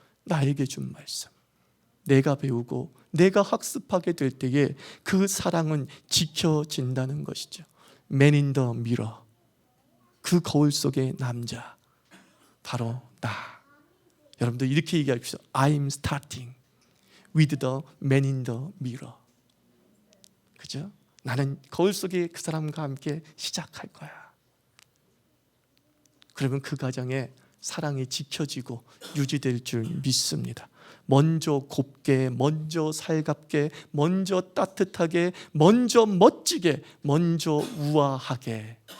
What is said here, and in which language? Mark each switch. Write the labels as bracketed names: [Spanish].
[Korean] 나에게 준 말씀, 내가 배우고 내가 학습하게 될 때에 그 사랑은 지켜진다는 것이죠. [English] Man in the mirror. [Korean] 그 거울 속의 남자 바로 나. 여러분들 이렇게 얘기하십시오. [English] I'm starting with the man in the mirror. [Korean] 그죠? 나는 거울 속의 그 사람과 함께 시작할 거야. 그러면 그 가정에 사랑이 지켜지고 유지될 줄 믿습니다. 먼저 곱게, 먼저 살갑게, 먼저 따뜻하게, 먼저 멋지게, 먼저 우아하게.